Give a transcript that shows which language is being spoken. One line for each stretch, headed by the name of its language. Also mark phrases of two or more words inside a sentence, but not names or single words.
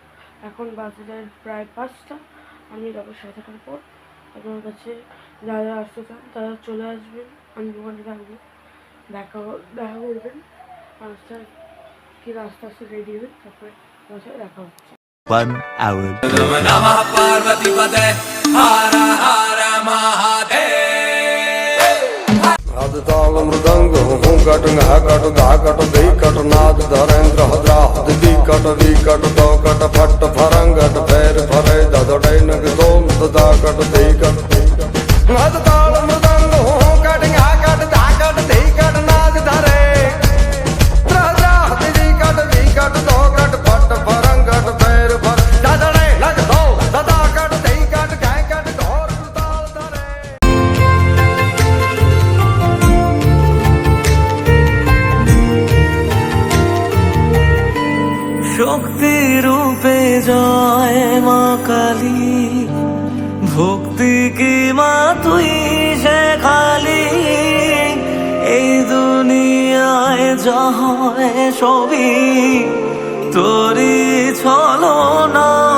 Bangla: এখন বাজে যায় প্রায় 5টা। আমি যাবো 7টার পর। আপনার কাছে যারা আসতে চান তারা চলে আসবেন, আমি ওখানে থাকবো, দেখা করবেন। আস্তে কি আস্তে আস্তে রেডি হবেন, তারপরে আমার সাথে দেখা হচ্ছে।
English: 1 hour.
Sanskrit: नमः पार्वती पते हर हर महादेव। नाद ताल मृदंग हूँ कट घा कट धा कट धी कट नाद धरेन्द्र हद्राहद दी कट वी कट दो कट फट फरंगट फेर फरे ददड़े नग दोम सदा कट धी कट नाद ताल मृदंग हूँ कट घा कट धा कट धी कट नाद धरे हद्राहद दी कट वी कट दो कट फट फरंगट फेर फर ददड़े नग दो सदा कट धी कट गाय कट ढोर ताल धरे।
Bangla: শক্তি রূপে জয় মা কালী, ভক্তি কি মা তুই শেখালি, এই দুনিয়ায় যা হয় সবই তোরই ছলনা,